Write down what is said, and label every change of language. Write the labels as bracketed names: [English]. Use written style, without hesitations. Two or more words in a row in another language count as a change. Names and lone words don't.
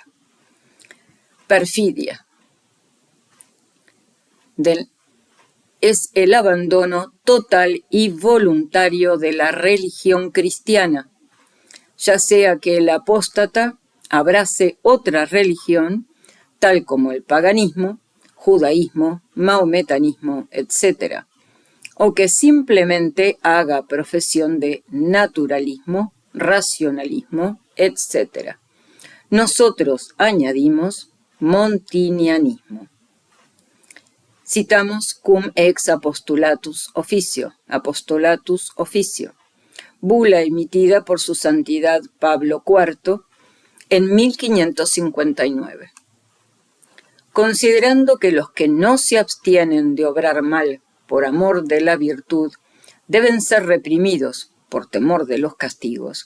[Spanish] Perfidia es el abandono total y voluntario de la religión cristiana, ya sea que el apóstata abrace otra religión, tal como el paganismo, judaísmo, maometanismo, etc., o que simplemente haga profesión de naturalismo, racionalismo, etc. Nosotros añadimos montinianismo. Citamos cum ex apostolatus officio, bula emitida por su santidad Pablo IV en 1559. Considerando que los que no se abstienen de obrar mal por amor de la virtud deben ser reprimidos por temor de los castigos,